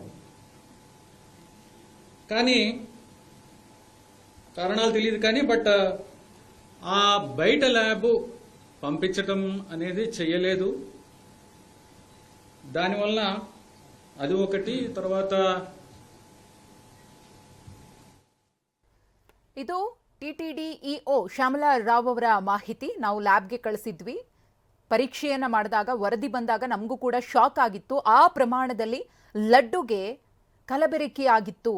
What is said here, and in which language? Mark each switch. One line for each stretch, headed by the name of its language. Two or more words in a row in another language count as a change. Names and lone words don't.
Telugu: కానీ కారణాలు తెలియదు కానీ బట్ ఆ బయట ల్యాబ్ పంపించటం అనేది చేయలేదు. దానివల్ల అది ఒకటి. తర్వాత
Kannada: ಇದು ಟಿಟಿಡಿ ಇಒ ಶ್ಯಾಮಲಾ ರಾವ್ ಅವರ ಮಾಹಿತಿ. ನಾವು ಲ್ಯಾಬ್ಗೆ ಕಳಿಸಿದ್ವಿ, ಪರೀಕ್ಷೆಯನ್ನ ಮಾಡಿದಾಗ ವರದಿ ಬಂದಾಗ ನಮಗೂ ಕೂಡ ಶಾಕ್ ಆಗಿತ್ತು. ಆ ಪ್ರಮಾಣದಲ್ಲಿ ಲಡ್ಡುಗೆ ಕಲಬೆರಕೆ ಆಗಿತ್ತು.